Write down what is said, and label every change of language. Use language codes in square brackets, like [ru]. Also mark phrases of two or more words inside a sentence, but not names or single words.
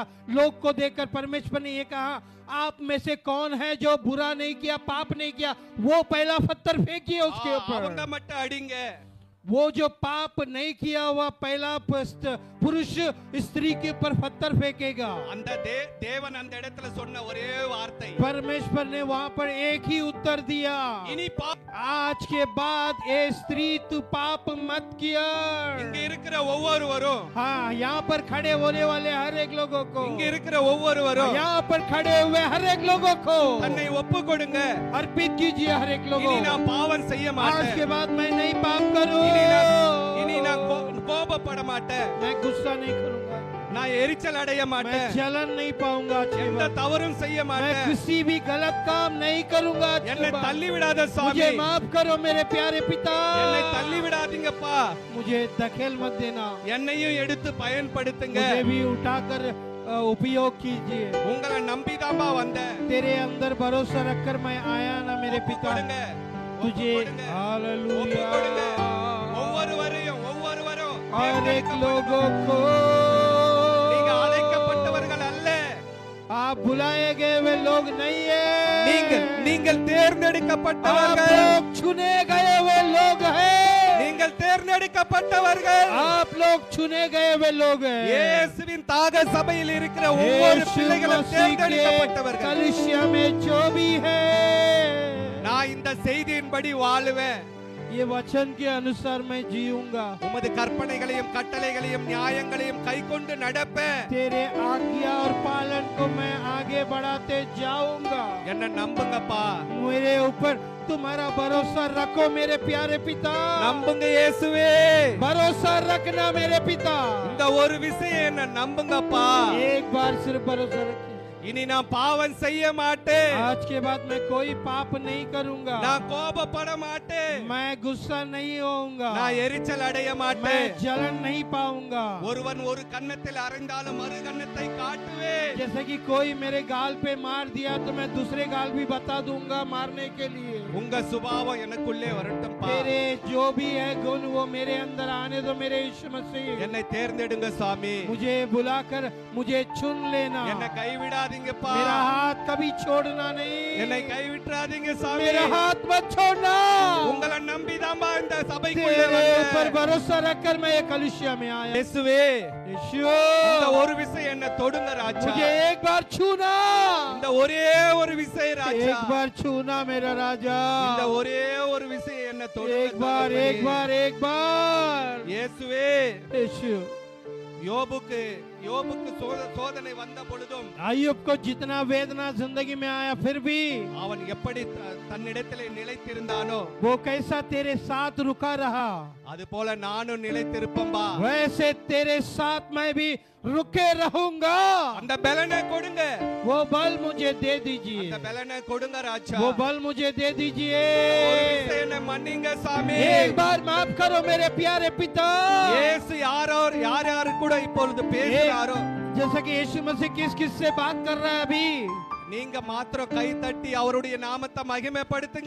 [hi] लोग को देखकर परमेश्वर ने ये कहा, आप में से कौन है जो बुरा नहीं किया, पाप नहीं किया, वो पहला पत्थर फेंकिए उसके [ta] அவங்க [hi] ऊपर। [ta] மட்டும் அடிங்க. [hi] वो जो पाप नहीं किया हुआ पहला पुरुष स्त्री के ऊपर पत्थर फेंकेगा। [ta] அந்த தேவன் அந்த இடத்துல சொன்ன ஒரே வார்த்தை, [hi] परमेश्वर ने वहां पर एक ही उत्तर दिया, [ta] இனி [hi] आज के बाद ए स्त्री तू पाप मत किया। [ta] இங்க இருக்கிற ஒவ்வொருவரும், [hi] हाँ, यहाँ पर खड़े होने वाले हर एक लोगों को, [ta] இங்க இருக்கிற ஒவ்வொருவரும் [hi] यहाँ पर खड़े हुए हर एक लोगों को [ta] தன்னை ஒப்பு கொடுங்க. [hi] अर्पित कीजिए। हर एक लोगों [ta] இனி நான் பாவம் செய்ய [hi] आज [ta] மாட்டேன். [hi] के बाद मैं नहीं पाप करूँ। [ta] இனி நான் கோபப்பட மாட்டேன். [hi] मैं गुस्सा नहीं करूँगा। [ta] நான் எரிச்சல் அடைய [hi] मैं [ta] மாட்டேன். [hi] जलन नहीं पाऊंगा। [ta] எந்த தவறும் செய்ய [hi] मैं [ta] மாட்டேன். [hi] किसी भी गलत काम नहीं करूंगा। [ta] என்னை தள்ளி விடாத [hi] मुझे [ta] சுவாமி. [hi] माफ करो मेरे प्यारे पिता। [ta] என்னை தள்ளி விடாதீங்கப்பா. [hi] मुझे धकेल मत देना। [ta] என்னையும் எடுத்து பயன்படுத்துங்க. [hi] मुझे भी उठाकर उपयोग कीजिए। [ta] உங்களை நம்பிதாம்பா வந்தேன். [hi] तेरे अंदर भरोसा रखकर मैं आया ना मेरे [ta] ஒப்பு [hi] पिता। [ta] கொடுங்க. [hi] तुझे [ta] ஒப்பு கொடுங்க. [hi] हालेलुया। [ta] ஒவ்வொருவரும் [hi] हर एक लोगों को [ta] நீங்க அழைக்கப்பட்டவர்கள் அல்ல. [hi] आप बुलाए गए वे लोग नहीं है। [ta] நீங்க நீங்கள் [hi] आप [ta] தேர்ந்தெடுக்கப்பட்டவர்கள் [hi] लोग चुने गए हुए लोग हैं [ta] நீங்கள் தேர்ந்தெடுக்கப்பட்டவர்கள் [hi] आप लोग चुने गए हुए लोग हैं [ta] இயேசுவின் தாக சபையில் இருக்கிற ஒவ்வொரு [hi] यीशु [ta] பிள்ளைகளும் [hi] मसीह के [ta] தேர்ந்தெடுக்கப்பட்டவர்கள் [hi] कलीसिया में जो भी है [ta] நான் இந்த செய்தியின்படி வாழுவேன் [hi] ये वचन के अनुसार मैं जीऊंगा [ta] உமது கற்பனைகளையும் கட்டளைகளையும் நியாயங்களையும் கைக்கொண்டு நடப்பேன் [hi] तेरे आज्ञा और पालन को मैं आगे बढ़ाते जाऊंगा [ta] என்ன நம்புங்கப்பா [hi] मेरे ऊपर तुम्हारा भरोसा रखो मेरे प्यारे पिता [ta] நம்புங்க இயேசுவே [hi] भरोसा रखना मेरे पिता [ta] இந்த ஒரு விஷயம் என்ன நம்புங்கப்பா [hi] एक बार सिर्फ भरोसा रखिए [ta] இனி நான் பாவம் செய்ய மாட்டேன் [hi] आज के बाद मैं कोई पाप नहीं करूंगा [ta] நான் கோபப்பட மாட்டேன் [hi] मैं गुस्सा नहीं होऊंगा [ta] நான் எரிச்சல் அடைய [hi] मैं [ta] மாட்டேன் [hi] जलन नहीं पाऊंगा [ta] ஒருவன் ஒரு கன்னத்தில் அறைந்தாலும் மறு கன்னத்தை காட்டுவேன் [hi] जैसे कि कोई मेरे गाल पे मार दिया तो मैं दूसरे गाल भी बता दूंगा मारने के लिए [ta] உங்க சுபாவம் எனக்குள்ளே வரட்டும்பா [hi] तेरे जो भी है गुण वो मेरे अंदर आने दो मेरे यीशु मसीह [ta] என்னை தேர்ந்தெடுங்க சுவாமி [hi] मुझे बुलाकर मुझे चुन लेना [ta] என்னை கைவிடாதீங்கப்பா [hi] मेरा हाथ कभी छोड़ना नहीं [ta] என்னை கைவிட்றாதீங்க சாமி [hi] मेरा हाथ मत छोड़ना [ta] உங்களை நம்பிதாம்பா இந்த சபைக்குள்ளே [hi] तेरे ऊपर [ta] வந்தேன் [hi] भरोसा रखकर मैं ये कलीसिया में आया [ta] இயேசுவே [hi] यीशु [ta] இந்த ஒரு விஷயம் என்ன தொடுங்க ராஜா [hi] मुझे एक बार छूना [ta] இந்த ஒரே ஒரு விஷயம் ராஜா [hi] एक बार छूना मेरा राजा [ta] இந்த ஒரே ஒரு விஷயம் என்ன தொடுங்க [hi] एक बार एक बार एक बार [ta] இயேசுவே [hi] यीशु [ta] யோபுக்கு சோதனை வந்த பொழுதும் [hi] अय्यूब को जितना वेदना जिंदगी में आया फिर भी [ta] அவன் எப்படி தன்னிடத்திலே நிலைத்திருந்தானோ [hi] वो कैसा तेरे साथ रुका रहा [ta] அது போல நானும் நிலைத்திருப்பம்பா [hi] वैसे तेरे साथ मैं भी रुके रहूंगा [ta] அந்த பலனை கொடுங்க [hi] वो बल मुझे दे दीजिए [ta] அந்த பலனை கொடுங்க ராஜா [hi] वो बल मुझे दे दीजिए [ta] ஒரு விஷயம் என்ன மன்னிங்க சாமி [hi] एक बार माफ करो मेरे प्यारे पिता [ta] இயேசு யார் கூட இப்பொழுது பேசுறாரோ [hi] जैसा कि यीशु मसीह किस किस से बात कर रहा है अभी [ta] நீங்க மாத்திரம் கை தட்டி அவருடைய நாமத்தை மகிமைப்படுத்துங்க